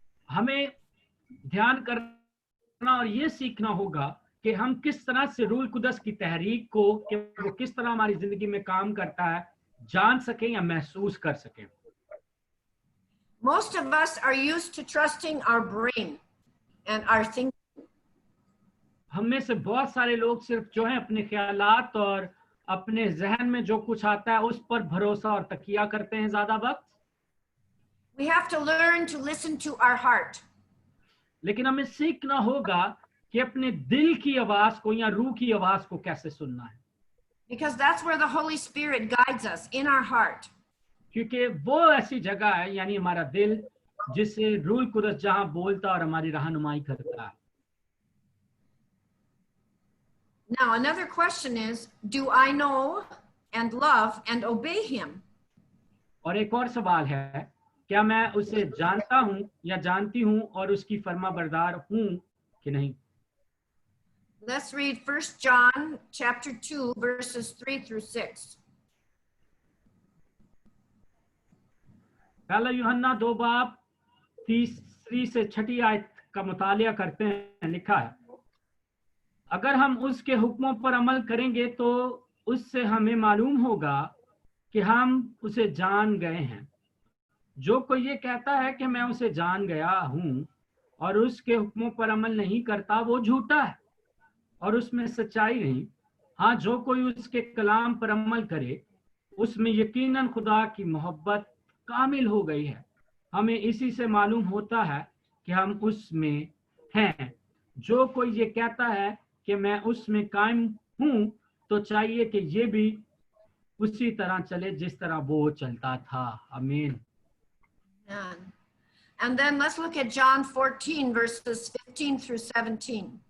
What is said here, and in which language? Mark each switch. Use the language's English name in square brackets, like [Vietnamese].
[Hindi] हमें ध्यान करना और ये सीखना होगा कि हम किस तरह से रूह कुदस की तहरीक को, कि वो किस तरह हमारी जिंदगी में काम करता है, जान सकें या महसूस कर सकें। [English] Most of us are used to trusting our brain and our thinking. [Hindi] हम में से बहुत सारे लोग सिर्फ जो है अपने ख्यालात और अपने जहन में जो कुछ आता है उस पर भरोसा और तकिया करते हैं ज्यादा वक्त। [English] We have to learn to listen to our heart. [Hindi] लेकिन हमें सीखना होगा कि अपने दिल की आवाज को या रूह की आवाज को कैसे सुनना है। [English] Because that's where the Holy Spirit guides us, in our heart. [Hindi] क्योंकि वो ऐसी जगह है, यानी हमारा दिल, जिससे रूह कुदस जहां बोलता और हमारी रहनुमाई करता है। [English] Now, another question is, do I know and love and obey Him? [Hindi] और एक और सवाल है, क्या मैं उसे जानता हूं या जानती हूं और उसकी फरमाबरदार हूं कि नहीं? [English] Let's read 1 John chapter 2 verses 3 through 6. [Hindi] पहला यूहन्ना 2 बाब 3 से 6 आयत का मुतालिया करते हैं। लिखा है, अगर हम उसके हुक्मों पर अमल करेंगे तो उससे हमें मालूम होगा कि हम उसे जान गए हैं। जो कोई ये कहता है कि मैं उसे जान गया हूं और उसके हुक्मों पर अमल नहीं करता वो झूठा है और उसमें सच्चाई नहीं। हाँ, जो कोई उसके कलाम पर अमल करे उसमें यकीनन खुदा की मोहब्बत कामिल हो गई है। हमें इसी से मालूम होता है कि हम उसमें हैं। जो कोई ये कहता है कि मैं उसमें कायम हूं, तो चाहिए कि ये भी उसी तरह चले जिस तरह वो चलता था। आमीन। [English] And then let's look at John 14 verses 15 through 17.